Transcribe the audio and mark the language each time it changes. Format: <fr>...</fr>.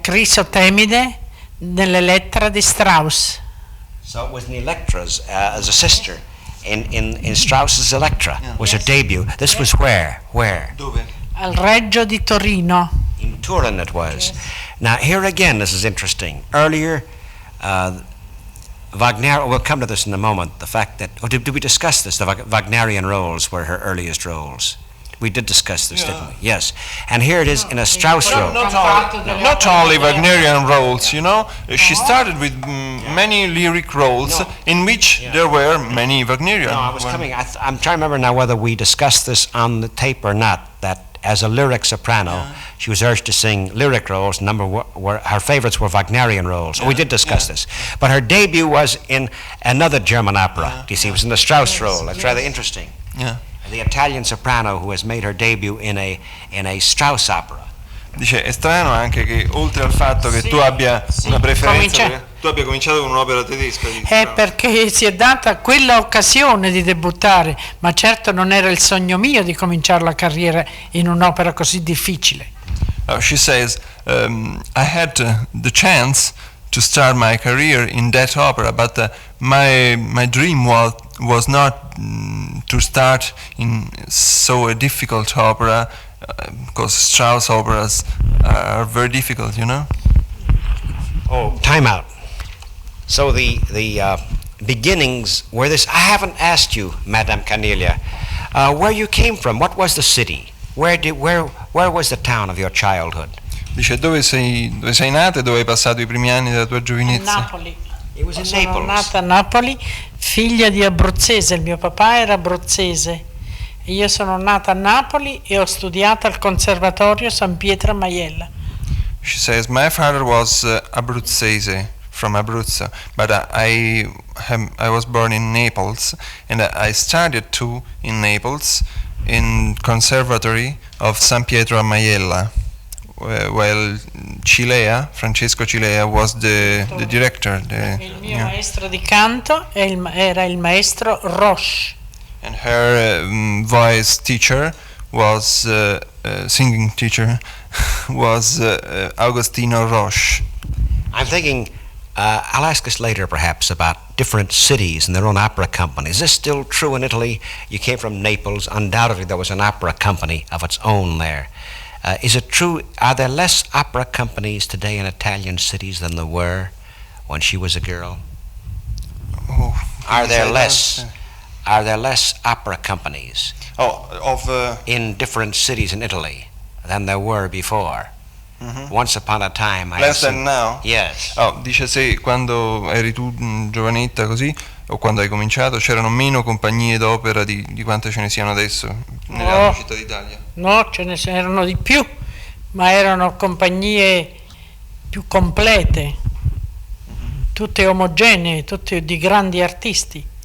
<it>Crisotemide nell'Elettra di Strauss.</it> <en>So it was in Electra's as a sister in Strauss's Electra. Was her debut. This was where?</en> <it>Dove? Al Reggio di Torino.</it> <en>In Turin it was. Now here again, this is interesting. Earlier, Wagner. We'll come to this in a moment. The fact that did we discuss this? The Wagnerian roles were her earliest roles. We did discuss this, didn't we? Yes. And here it is in a Strauss role. Not only Wagnerian roles, you know. She started with many lyric roles in which there were many Wagnerian. No, I was coming. I'm trying to remember now whether we discussed this on the tape or not. That as a lyric soprano, she was urged to sing lyric roles. Her favorites were Wagnerian roles. We did discuss this. But her debut was in another German opera. You see, it was in the Strauss role. That's rather interesting. Yeah. The Italian soprano who has made her debut in a Strauss opera.</en> <it>Dice, è strano anche che oltre al fatto che tu abbia una preferenza, tu abbia cominciato con un'opera tedesca. Perché si è data quella occasione di debuttare, ma certo non era il sogno mio di cominciare la carriera in un'opera così difficile.</it> <en>She says, I had the chance to start my career in that opera, but my dream was not to start in so a difficult opera, because Strauss operas are very difficult, you know. Oh, time out. So the beginnings were this. I haven't asked you, Madame Caniglia, where you came from. What was the city? Where was the town of your childhood?</en> <it>Dice, dove sei nata e dove hai passato i primi anni della tua giovinezza? Napoli.</it> <en>It was in</en> <it>Sono</it> <en>Naples.</en> <it>nata a Napoli, figlia di abruzzese, il mio papà era abruzzese. Io sono nata a Napoli e ho studiato al Conservatorio San Pietro a Maiella.</it> <en>She says, my father was Abruzzese, from Abruzzo, but I was born in Naples, and I studied too in Naples, in Conservatory of San Pietro a Maiella, while Francesco Cilea was the director. Il mio maestro di canto era il maestro Roche. And her voice teacher was singing teacher was Agostino Roche. I'm thinking, I'll ask us later perhaps about different cities and their own opera companies. Is this still true in Italy? You came from Naples. Undoubtedly there was an opera company of its own there. Is it true, are there less opera companies today in Italian cities than there were when she was a girl? Are there less opera companies in different cities in Italy than there were before? Once upon a time. Less than now? Yes.</en> <it>Dice, se quando eri tu giovanetta così, o quando hai cominciato, c'erano meno compagnie d'opera di quante ce ne siano adesso nelle altre città d'Italia? No, ce ne erano di più, ma erano compagnie più complete, tutte omogenee, tutte di grandi artisti.</it>